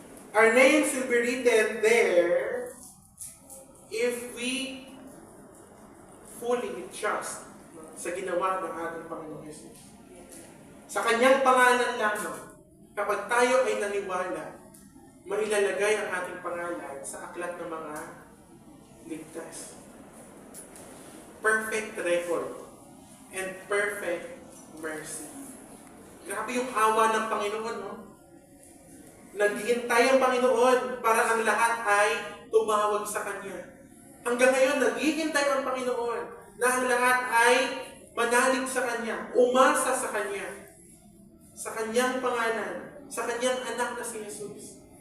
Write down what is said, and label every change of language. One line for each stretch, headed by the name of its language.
English: Our names will be written there if we fully trust
Filipino: sa ginawa ng ating Panginoong Jesus. Sa kanyang pangalan lang, kapag tayo ay naniwala, mailalagay ang ating pangalan sa aklat ng mga ligtas.
English: Perfect record and perfect mercy.
Filipino: Grabe yung awa ng Panginoon, no? Naghihintay ang Panginoon para ang lahat ay tumawag sa Kanya. Hanggang ngayon, naghihintay ang Panginoon na ang lahat ay manalig sa Kanya, umasa sa Kanya, sa Kanyang pangalan, sa Kanyang anak na si Jesus.